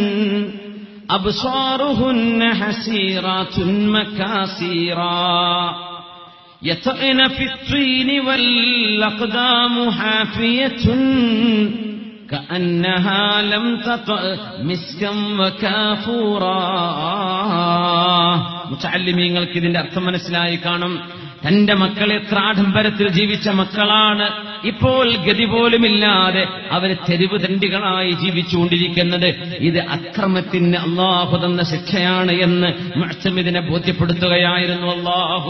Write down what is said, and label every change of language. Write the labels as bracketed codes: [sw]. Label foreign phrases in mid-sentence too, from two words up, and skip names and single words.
[ar] أبصارهن حسيرات مكاسيرا يطئن في الطين والأقدام حافية كأنها لم تطأ مسكا وكافورا. [ml] മുതഅല്ലിമീങ്ങൾക്ക് ഇതിന്റെ അർത്ഥം മനസ്സിലായി കാണും. തന്റെ മക്കൾ എത്ര ആഡംബരത്തിൽ ജീവിച്ച മക്കളാണ്. ഇപ്പോൾ ഗതി പോലുമില്ലാതെ അവർ തെരുവ് തണ്ടികളായി ജീവിച്ചുകൊണ്ടിരിക്കുന്നത്. ഇത് അക്രമത്തിന് അല്ലാഹു തന്ന ശിക്ഷയാണ് എന്ന് മുഅ്തമിദിനെ ബോധ്യപ്പെടുത്തുകയായിരുന്നു അല്ലാഹു.